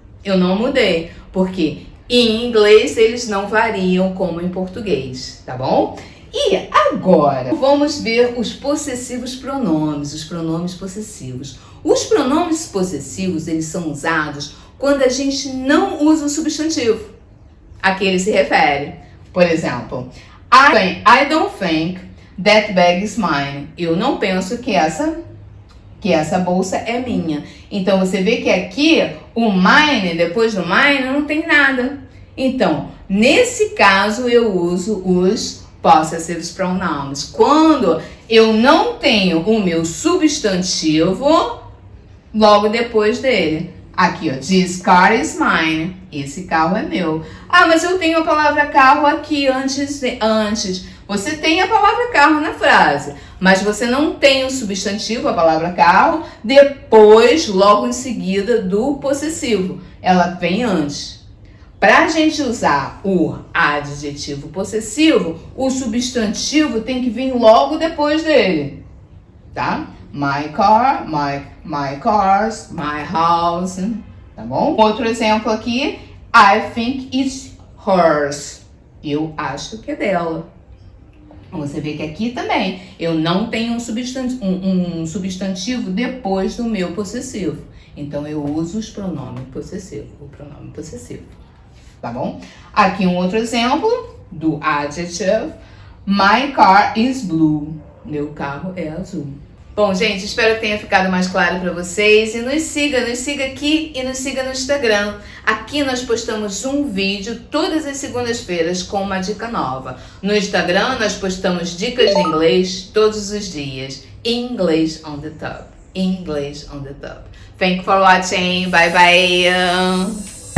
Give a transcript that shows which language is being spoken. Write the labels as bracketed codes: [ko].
[pt] Eu não mudei, porque em inglês eles não variam como em português, tá bom? E agora, vamos ver os possessivos pronomes, os pronomes possessivos. Os pronomes possessivos, eles são usados quando a gente não usa o substantivo a que ele se refere. Por exemplo, [en] I don't think that bag is mine. [pt] Eu não penso que essa bolsa é minha. Então, você vê que aqui, o mine, depois do mine, não tem nada. Então, nesse caso, eu uso os possessive pronouns. Quando eu não tenho o meu substantivo logo depois dele. Aqui, ó, [en] this car is mine. [pt] Esse carro é meu. Ah, mas eu tenho a palavra carro aqui antes. Você tem a palavra carro na frase, mas você não tem o substantivo, a palavra carro, depois, logo em seguida do possessivo. Ela vem antes. Para a gente usar o adjetivo possessivo, o substantivo tem que vir logo depois dele, tá? [en] My car, my cars, my house, [pt] tá bom? Outro exemplo aqui, [en] I think it's hers. [pt] Eu acho que é dela. Você vê que aqui também eu não tenho um substantivo depois do meu possessivo. Então eu uso os pronomes possessivos, o pronome possessivo. Tá bom? Aqui um outro exemplo do adjective. [en] My car is blue. [pt] Meu carro é azul. Bom, gente, espero que tenha ficado mais claro para vocês. E nos siga aqui e nos siga no Instagram. Aqui nós postamos um vídeo todas as segundas-feiras com uma dica nova. No Instagram nós postamos dicas de inglês todos os dias. [en] English on the top. English on the top. Thank you for watching. Bye bye.